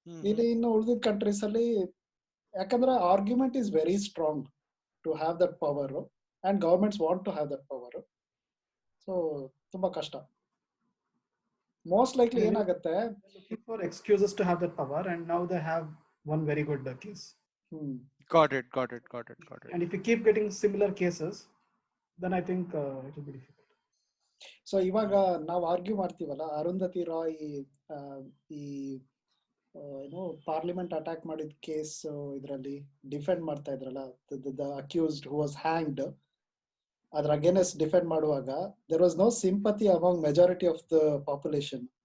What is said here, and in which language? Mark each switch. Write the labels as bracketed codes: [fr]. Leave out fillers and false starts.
[kn] ಇಲ್ಲಿ ಇನ್ನು ಉಳಿದಿದ್ದ ಕಂಟ್ರೀಸ್ ಅಲ್ಲಿ ಯಾಕಂದ್ರೆ [en] Argument is very strong to have that power and governments want to have that power. [kn] So ತುಂಬಾ ಕಷ್ಟ. [en] most likely [kn] ಏನಾಗುತ್ತೆ, [en] For excuses to have that power and now they have one very good case. Got it. And if you keep getting similar cases, then I think it will be difficult. [kn] So ಇವಾಗ ನಾವು argue ಮಾಡ್ತೀವಲ್ಲ, ಅರುಂಧತಿ ರಾಯ್ ಈ ಏನು parliament attack ಮಾಡಿದ case ಇದರಲ್ಲಿ defend ಮಾಡ್ತಾ ಇದ್ರಲ್ಲ, [en] the accused who was hanged, [kn] ಅದ್ರ ಅಗೇನೆಸ್ಟ್ ಡಿಫೆಂಡ್ ಮಾಡುವಾಗ [en] There was no sympathy among majority of the population.